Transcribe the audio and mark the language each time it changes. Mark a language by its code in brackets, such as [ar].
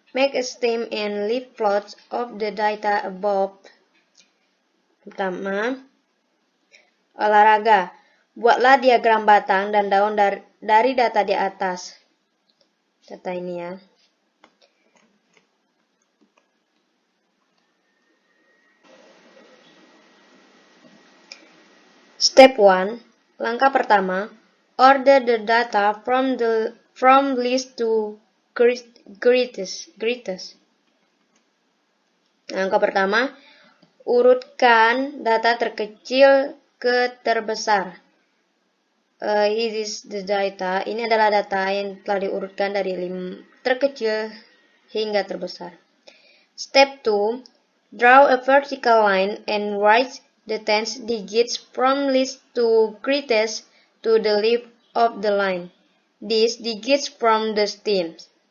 [en] Make a stem and leaf plots of the data above. [id] Pertama, olahraga. Buatlah diagram batang dan daun dari data di atas. Data ini ya. [en] Step 1. [id] Langkah pertama, [en] order the data from least to greatest. [id] Langkah pertama, urutkan data terkecil ke terbesar. [en] It is the data. [id] Ini adalah data yang telah diurutkan dari terkecil hingga terbesar. [en] Step 2. Draw a vertical line and write the tens digits from least to greatest to the left of the line. These digits from the stems.